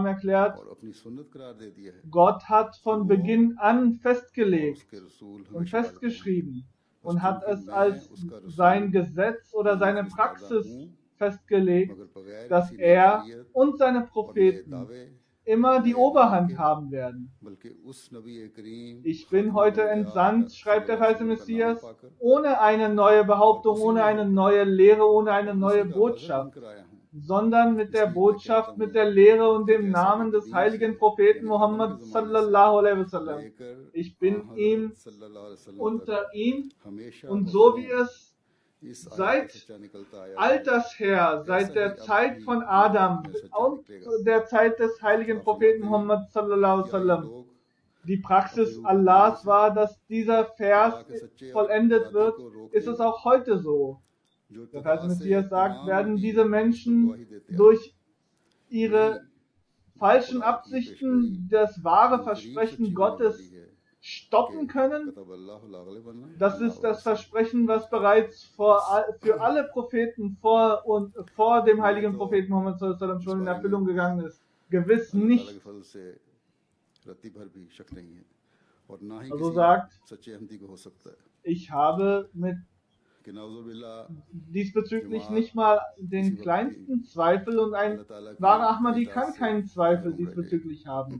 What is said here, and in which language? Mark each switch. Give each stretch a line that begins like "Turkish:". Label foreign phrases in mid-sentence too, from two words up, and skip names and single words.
German: erklärt, Gott hat von Beginn an festgelegt und festgeschrieben und hat es als sein Gesetz oder seine Praxis festgelegt, dass er und seine Propheten immer die Oberhand haben werden. Ich bin heute entsandt, schreibt der verheißene Messias, ohne eine neue Behauptung, ohne eine neue Lehre, ohne eine neue Botschaft, sondern mit der Botschaft, mit der Lehre und dem Namen des heiligen Propheten Muhammad
Arabic: صلى الله عليه وسلم.
German: Ich bin ihm unter ihm und so wie es seit alters her, seit der Zeit von Adam und der Zeit des heiligen Propheten Muhammad
Arabic: صلى الله عليه وسلم
German: die Praxis Allahs war, dass dieser Vers vollendet wird, ist es auch heute so. Der verheißene Messias sagt, werden diese Menschen durch ihre falschen Absichten das wahre Versprechen Gottes stoppen können. Das ist das Versprechen, was bereits für alle Propheten vor dem heiligen Propheten Muhammad
Arabic: صلى الله عليه وسلم
German: schon in Erfüllung gegangen ist. Gewiss nicht. Also sagt, ich habe diesbezüglich nicht mal den kleinsten Zweifel und ein wahrer Ahmadi kann keinen Zweifel diesbezüglich haben.